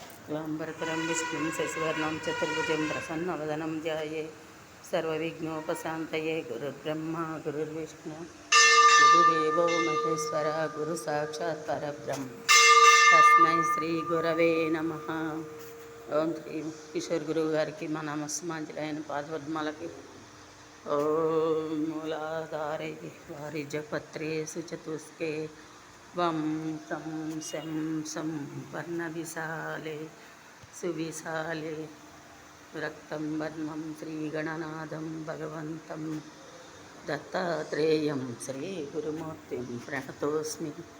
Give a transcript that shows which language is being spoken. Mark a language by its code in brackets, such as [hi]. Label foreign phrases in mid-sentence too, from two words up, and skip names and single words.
[sa] शुक्लाम्बरधरं विष्णुं शशिवर्णं चतुर्भुजं प्रसन्नवदनं ध्याये सर्वविघ्नोपशान्तये। गुरुर्ब्रह्मा गुरुर्विष्णु गुरुदेवो महेश्वरः गुरुसाक्षात् परब्रह्म तस्मै श्रीगुरवे नमः। [te] ఓం శ్రీ కిషోర్ గురువు గారికి మా నమస్మాంజలైన పాదపద్మాలకి [sa] ఓం మూలాధారే వారి జపత్రే సుచతుస్కే వం సం శం సం వర్ణ విశాలే సువిశాలే రక్తం వర్ణం శ్రీగణనాథం భగవంతం దత్తాత్రేయం శ్రీ గురుమూర్తిం ప్రణతోస్మి.